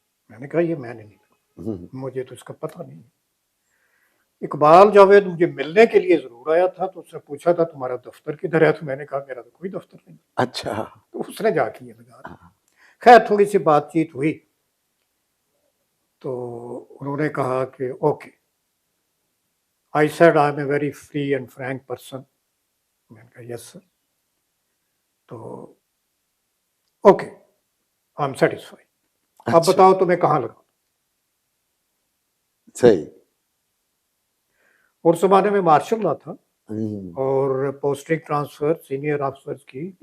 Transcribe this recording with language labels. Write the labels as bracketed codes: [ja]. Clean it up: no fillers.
[ur] میں نے کہا یہ میں نے نہیں لگوایا، مجھے تو اس کا پتہ نہیں. اقبال جاوید مجھے ملنے کے لیے ضرور آیا تھا، تو اس نے پوچھا تھا تمہارا دفتر کدھر ہے، تو میں نے کہا میرا تو کوئی دفتر نہیں. اچھا. تو اس نے جا کے یہ لگا دیا. خیر تھوڑی سی بات چیت ہوئی تو انہوں نے کہا کہ okay. [en] I said I'm a very free and frank person. [ur] میں نے کہا [en] Yes sir. تو okay I am satisfy. [ur] اب بتاؤ تمہیں کہاں لگا. صحیح. اور زمانے میں مارشل لا تھا اور پوسٹنگ ٹرانسفر سینئر آفیسرز کی